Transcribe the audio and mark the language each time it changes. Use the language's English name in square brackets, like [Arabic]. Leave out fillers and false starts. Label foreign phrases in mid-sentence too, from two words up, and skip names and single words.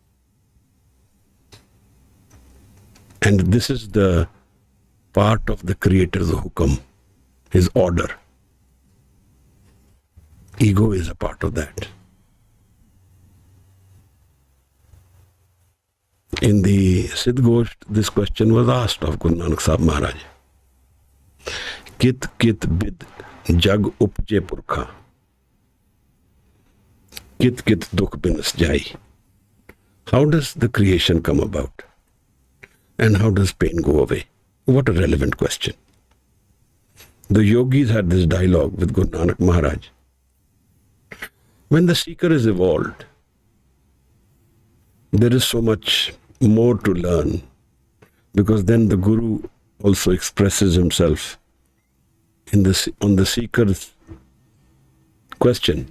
[English] And this is the part of the Creator's hukam, his order. Ego is a part of that. In the Siddh Gosht, this question was asked of Guru Nanak Sahib Maharaj. [Punjabi] ਕਿਤੁ ਕਿਤੁ ਬਿਧਿ ਜਗੁ ਉਪਜੈ ਪੁਰਖਾ. ਕਿਤੁ ਕਿਤੁ ਦੁਖਿ ਬਿਨਸਿ ਜਾਈ. [English] How does the creation come about? And how does pain go away? What a relevant question. The yogis had this dialogue with Guru Nanak Maharaj. When the seeker is evolved, there is so much more to learn, because then the Guru also expresses himself on the seeker's question.